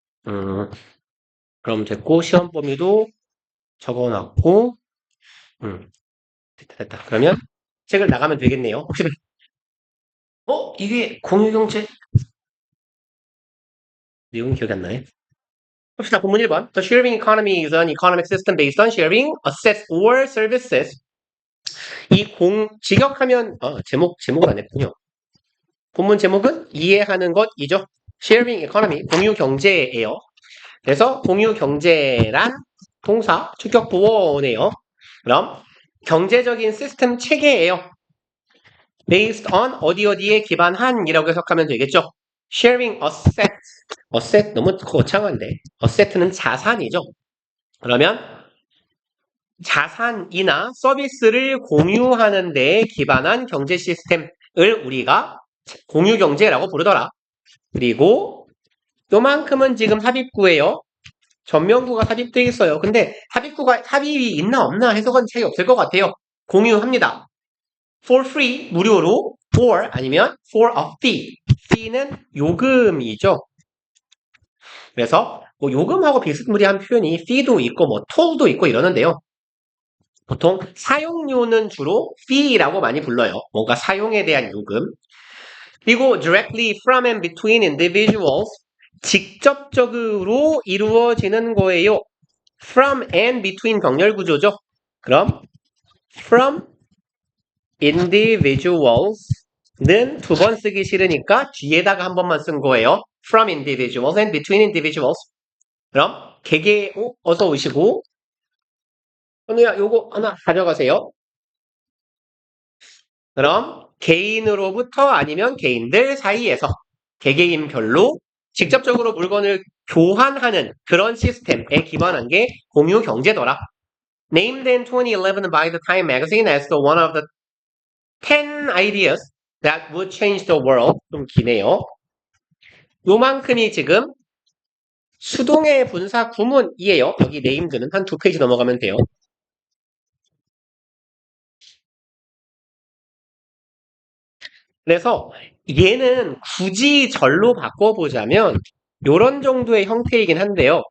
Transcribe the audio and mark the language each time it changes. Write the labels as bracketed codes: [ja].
[ko] 음, 그럼 됐고 시험 범위도 적어놨고 됐다. 그러면 책을 나가면 되겠네요. 혹시 이게 공유경제 내용이 기억이 안 나네. 봅시다. 본문 1번. [en] The sharing economy is an economic system based on sharing assets or services. [ko] 직역하면 제목을 안 했군요. 본문 제목은 이해하는 것이죠. sharing economy 공유 경제예요. 그래서 공유 경제란 동사 축격 보어네요. 그럼 경제적인 시스템 체계예요. [en] based on [ko] 어디에 기반한이라고 해석하면 되겠죠. [en] sharing asset, [ko] asset 너무 거창한데 asset는 자산이죠. 그러면 자산이나 서비스를 공유하는 데에 기반한 경제 시스템을 우리가 공유 경제라고 부르더라. 그리고 요만큼은 지금 삽입구예요. 전면구가 삽입되어 있어요. 근데 삽입이 있나 없나 해석은 차이 없을 것 같아요. 공유합니다. [en] for free, [ko] 무료로, [en] or [ko] 아니면 [en] for a fee. [ko] fee는 요금이죠. 그래서 뭐 요금하고 비스무리한 표현이 fee도 있고 뭐 toll도 있고 이러는데요. 보통 사용료는 주로 fee라고 많이 불러요. 뭔가 사용에 대한 요금. [en] 그리고 directly from and between individuals [ko] 직접적으로 이루어지는 거예요. [en] from and between [ko] 병렬 구조죠. 그럼 [en] from individuals [ko] 는 두 번 쓰기 싫으니까 뒤에다가 한 번만 쓴 거예요. [en] from individuals and between individuals. [ko] 그럼 개개 어서 오시고 현우야 요거 하나 가져가세요. 그럼 개인으로부터 아니면 개인들 사이에서 개개인별로 직접적으로 물건을 교환하는 그런 시스템에 기반한 게 공유 경제더라. [en] Named in 2011 by the Time magazine as the one of the 10 ideas that would change the world. [ko] 좀 기네요. 요만큼이 지금 수동의 분사 구문이에요. 여기 네임드는 한 두 페이지 넘어가면 돼요. 그래서 얘는 굳이 절로 바꿔보자면 요런 정도의 형태이긴 한데요.